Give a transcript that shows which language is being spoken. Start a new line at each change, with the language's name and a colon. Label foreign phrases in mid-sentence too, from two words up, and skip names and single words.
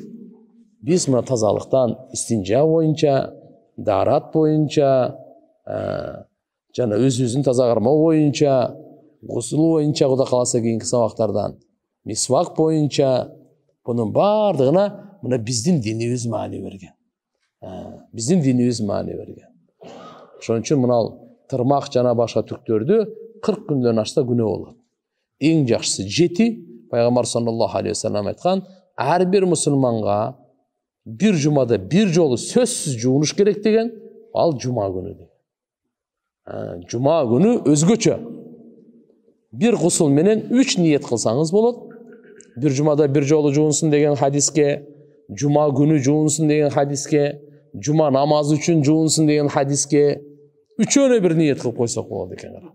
Kyrgyz: Биз мына тазалыктан истинжа боюнча, дарат боюнча, жана өзүбүздүн таза кармоо боюнча, гусул боюнча, Кудай кааласа кийинки сабактардан мисвак боюнча, бунун бардыгына мына биздин динибиз маани берген. Ошон үчүн мына тырмак жана башка түктөрдү 40 күндөн ашса күнөө болот. Эң жакшысы 7. Пайгамбар
Arabic: صلى الله عليه وسلم
Kyrgyz: айткан, ар бир мусулманга бир жумада бир жолу сөзсүз жуунуш керек деген, ал жума күнү деген. Жума күнү өзгөчө. Bir гусул менен 3 ниет кылсаңыз болот. Bir жумада bir жолу жуунсун деген хадиске, жума күнү жуунсун деген хадиске, жума намазы үчүн жуунсун деген хадиске, үчөөнө бир ниет кылып койсок болот экен.